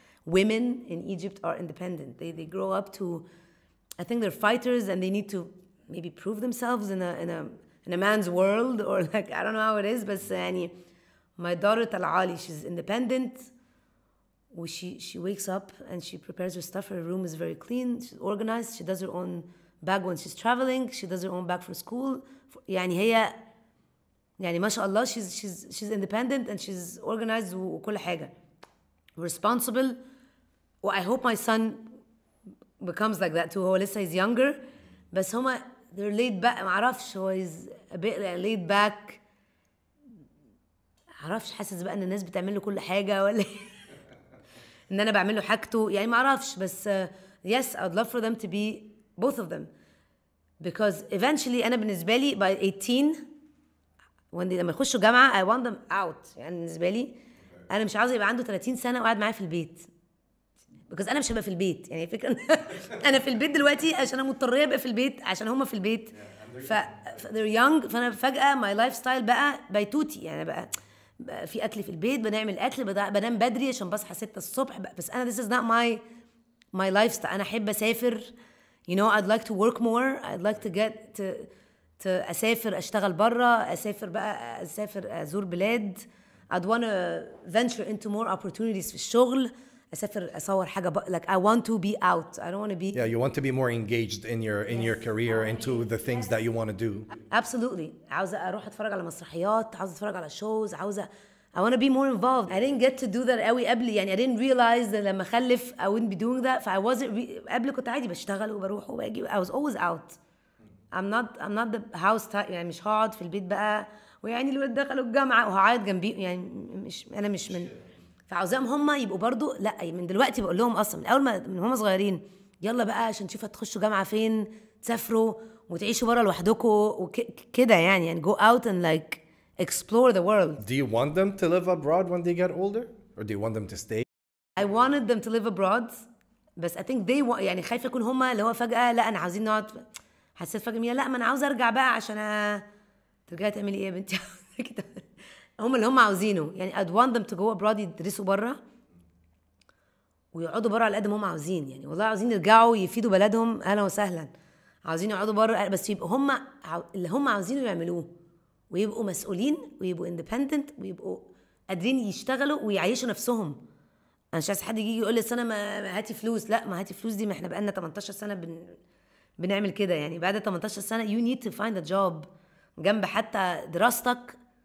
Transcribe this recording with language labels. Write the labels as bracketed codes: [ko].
[en] Women in Egypt are independent. They grow up to, I think they're fighters and they need to maybe prove themselves in a man's world, or like, I don't know how it is, but يعني, my daughter Talali, she's independent. She wakes up and she prepares her stuff. Her room is very clean. She's organized. She does her own bag when she's traveling. She does her own bag for school. [ar] يعني هي يعني ما شاء الله, [en] she's independent and she's organized [ar] وكل حاجة. [en] Responsible. Well, I hope my son becomes like that too. [ar] هو لسه [en] he's younger. [ar] بس هما [en] they're laid back. [ar] ما اعرفش, [en] هو he's a bit laid back. [ar] ما اعرفش, حاسس بقى ان الناس بتعمل له كل حاجة ولا ان انا بعمل له حاجته, يعني ما اعرفش. [en] بس yes, I'd love for them to be both of them, because eventually [ar] انا بالنسبة لي [en] by 18 [ar] لما يخشوا جامعة [en] I want them out. [ar] يعني بالنسبة لي انا مش عاوزة يبقى عنده 30 سنة وقاعد معايا في البيت, [en] because [ar] انا مش هبقى في البيت. يعني فكرة انا في البيت دلوقتي عشان انا مضطرة ابقى في البيت عشان هم في البيت. [en] they're young, [ar] فانا فجأة [en] my lifestyle [ar] بقى بيتوتي. يعني بقى في اكل في البيت, بنعمل اكل, بنام بدري عشان بصحى 6 الصبح. بس انا [en] this is not my lifestyle. [ar] انا احب اسافر, [en] you know, I'd like to work more. I'd like to get to [ar] اسافر, اشتغل برا, اسافر ازور بلاد. [en] I'd want to venture into more opportunities [ar] في الشغل. اسافر اصور حاجه [en] like I want to be out. I don't want to be. Yeah, you want to be more engaged in your career, into the things that you want to do. Absolutely. [ar] عاوزه اروح اتفرج على مسرحيات, عاوزه اتفرج على shows, عاوزه [en] I want to be more involved. I didn't get to do that [ar] قوي قبل. [en] يعني I didn't realize that [ar] لما اخلف [en] I wouldn't be doing that. I wasn't [ar] قبل كنت عادي بشتغل وبروح وباجي. [en] I was always out. I'm not the house type. [ar] يعني مش هقعد في البيت بقى ويعني الولاد دخلوا الجامعه وهقعد جنبي. يعني انا مش من. فعاوزاهم هم يبقوا برضو, لا من دلوقتي بقول لهم اصلا من اول ما من هم صغيرين, يلا بقى عشان تشوفوا تخشوا جامعه فين, تسافروا وتعيشوا بره لوحدكم وكده. [en] يعني go out and like explore the world. Do you want them to live abroad when they get older, or do you want them to stay? I wanted them to live abroad, [ar] بس [en] I think they [ar] يعني خايفه يكون هم اللي هو فجاه لا انا عاوزين نقعد. حسيت فجاه لا ما انا عاوزه ارجع بقى عشان ترجعي تعملي ايه يا بنتي كده. هم اللي هم عاوزينه. يعني [en] I'd want them to go abroad, [ar] يدرسوا بره ويقعدوا بره على قد ما هم عاوزين. يعني والله عاوزين يرجعوا يفيدوا بلدهم, اهلا وسهلا. عاوزين يقعدوا بره بس يبقوا هم اللي هم عاوزينه يعملوه, ويبقوا مسؤولين ويبقوا independent ويبقوا قادرين يشتغلوا ويعيشوا نفسهم. انا مش عايز حد يجي يقول لي انا ما هاتي فلوس. لا, ما هاتي فلوس دي, ما احنا بقالنا 18 سنه بنعمل كده. يعني بعد 18 سنه [en] you need to find a job [ar] جنب حتى دراستك.